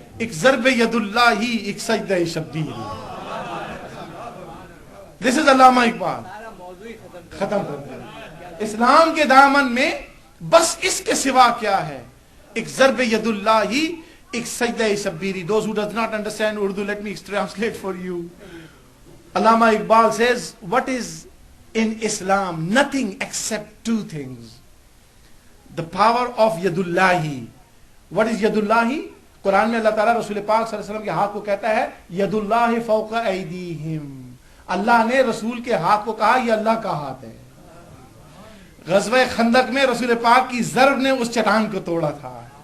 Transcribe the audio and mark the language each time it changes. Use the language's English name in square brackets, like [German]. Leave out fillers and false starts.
[Urdu] ایک ضرب ید اللہ ہی, ایک سجدہ شبیر. [English] this is [Urdu] علامہ اقبال. ختم کر دیا. اسلام کے دامن میں بس اس کے سوا کیا ہے. ایک ضرب ید اللہ ہی, ایک سجدہ شبیری. [English] Those who does not understand Urdu, let me translate for you. Allama Iqbal says, what is in Islam? Nothing except two things. The power of Yadullahi. What is Yadullahi? [Urdu] قرآن میں اللہ تعالیٰ رسول پاک صلی اللہ علیہ وسلم کے ہاتھ کو کہتا ہے [Arabic] ید اللہ فوق ایدیہم. [Urdu] اللہ نے رسول کے ہاتھ کو کہا یہ اللہ کا ہاتھ ہے. غزوہ خندق میں رسول پاک کی ضرب نے اس چٹان کو توڑا تھا.